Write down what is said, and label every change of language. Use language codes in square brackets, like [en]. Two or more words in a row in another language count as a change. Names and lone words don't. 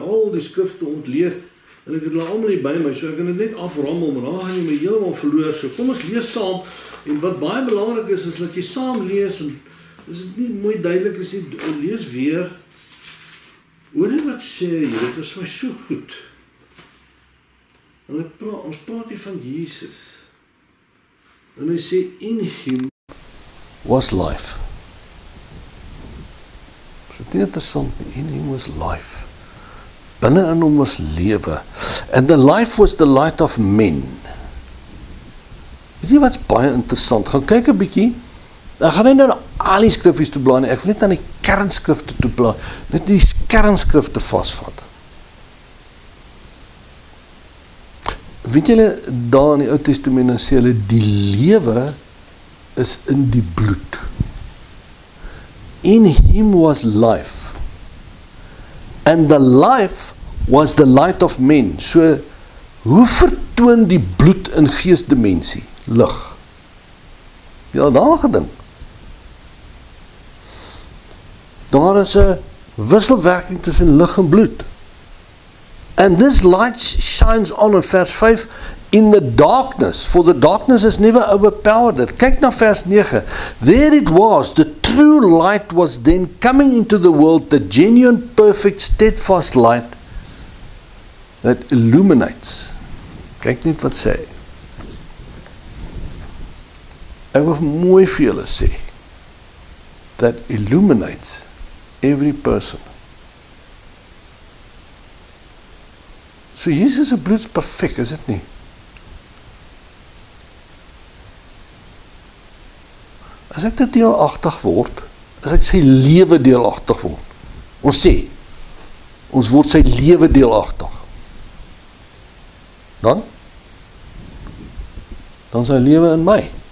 [af] al die skrifte ontleed, en ek het hulle allemaal nie by my, so ek kan dit net aframmel, maar dan gaan jy my helemaal verloor, so kom ons lees saam, en wat baie belangrik is dat jy saam lees, en is dit nie mooi duidelik is nie, lees weer, hoor nie wat sê jy, dit is my so goed, en ons praat hier van Jesus, en hy sê, [en] in him was life. [af] Is dit nie interessant nie? [en] In him was life. [af] Binne in hom was lewe. [en] And the life was the light of men. [af] Weet jy wat is baie interessant? Gaan kyk 'n bietjie. Ek gaan nie nou al die skriffies toe blaai nie. Ek wil net aan die kernskrifte toe blaai. Net die kernskrifte vasvat. Weet julle, daar in die Ou Testament dan sê hulle, die lewe is in die bloed. [en] In him was life. And the life was the light of men. So, [af] hoe vertoon die bloed in geesdimensie? Lig. Ja, daar gedink. Daar is 'n wisselwerking tussen lig en bloed. [en] And this light shines on in vers 5 in the darkness, for the darkness has never overpowered it. [af] Kyk na vers 9. [en] There it was, the true light was then coming into the world, the genuine, perfect, steadfast light that illuminates. [af] Kyk net wat sê. Ek wil mooi vir julle sê, [en] that illuminates every person. [af] So Jesus se bloed is perfek, is dit nie? As ek dit deelagtig word, as ek sy lewe deelagtig word, ons sê, ons word sy lewe deelagtig, dan sy lewe in my.